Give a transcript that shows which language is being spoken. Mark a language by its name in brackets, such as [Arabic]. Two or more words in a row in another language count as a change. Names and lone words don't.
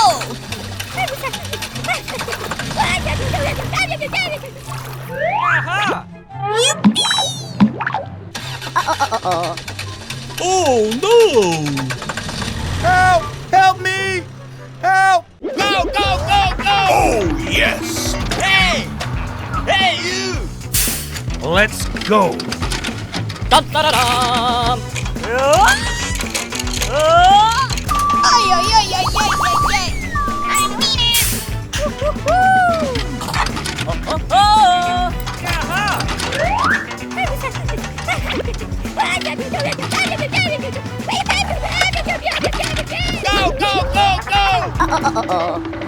[English] Oh no. Help! Help me! Help! Go, go, go, go! Oh, yes! Hey! Hey, you! Let's go. Dun, da, da, da. Ay, ay, ay, ay, ay, ay, ay. I mean it. Go, go, go, go!